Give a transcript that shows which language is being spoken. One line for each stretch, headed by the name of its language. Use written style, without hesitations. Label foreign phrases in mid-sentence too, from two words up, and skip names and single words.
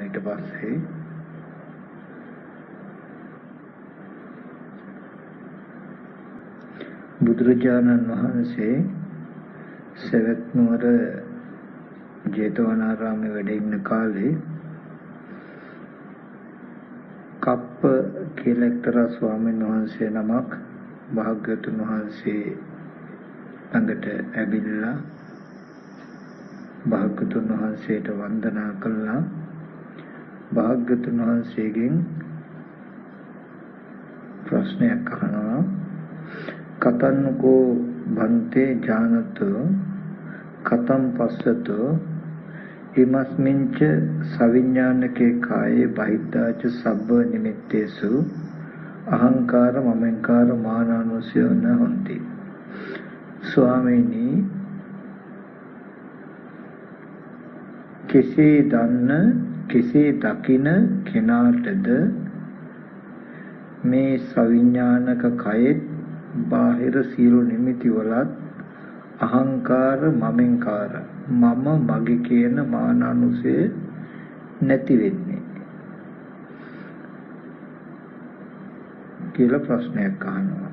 Sinhala: ඊට පස්සේ බුදුරජාණන් වහන්සේ සවැත් නුවර ජේතවනාරාමයේ වැඩ ඉන්න කාලේ කප්ප කියලා එක්තරා ස්වාමීන් වහන්සේ නමක් භාග්‍යවතුන් වහන්සේ ළඟට ඇවිල්ලා භාග්‍යවතුන් වහන්සේට වන්දනා කළා. භාග්‍යවතුන් වහන්සේගෙන් ප්‍රශ්නයක් අහනවා.
Pali: කතන්නකෝ බන්තේ ඥානතෝ කතම් පස්සතෝ ඉමස්මින්ච සවිඥානකේ කායේ බහිද්ධාච සබ්බ නිමිත්තේසු අහංකාර මමංකාර මානානුසය නහොಂತಿ.
Sinhala: ස්වාමීනි, කෙසේ දන්න කෙසේ දකින කෙනාටද මේ සවිඥානික කයෙත් බාහිර සියලු නිමිති වලත් අහංකාර මමෙන්කාර මම මගේ කියන මානානුසය නැති වෙන්නේ කියලා ප්‍රශ්නයක් අහනවා.